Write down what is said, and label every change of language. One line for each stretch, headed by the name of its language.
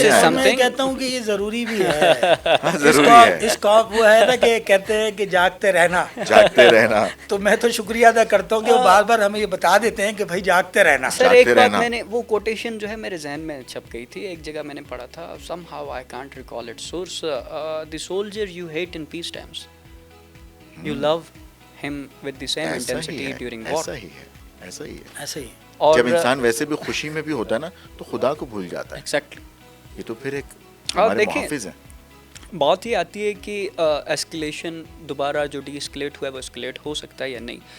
Urdu: میں کہتا ہوں کہ یہ ضروری بھی ہے. اس کا وہ ہے نا کہ کہتے ہیں کہ جاگتے رہنا. تو میں تو شکریہ ادا کرتا ہوں کہ وہ بار بار ہمیں یہ بتا دیتے ہیں کہ بھائی جاگتے رہنا. سر ایک بات میں نے وہ کوٹیشن جو ہے میرے ذہن میں چھپ گئی تھی, ایک جگہ میں نے پڑھا تھا,
English: somehow I can't recall its source. The soldier you hate in peace times, you love him with the same intensity during war.
Urdu: ایسا ہی ہے. اور جب انسان ویسے بھی خوشی میں بھی ہوتا ہے نا تو خدا کو بھول جاتا ہے. ایگزیکٹلی. یہ تو پھر ایک ہمارے محافظ ہیں. بات یہ آتی ہے کہ ایسکلیشن دوبارہ جو ڈی اسکلیٹ ہوا ہے وہ اسکلیٹ ہو سکتا ہے یا نہیں.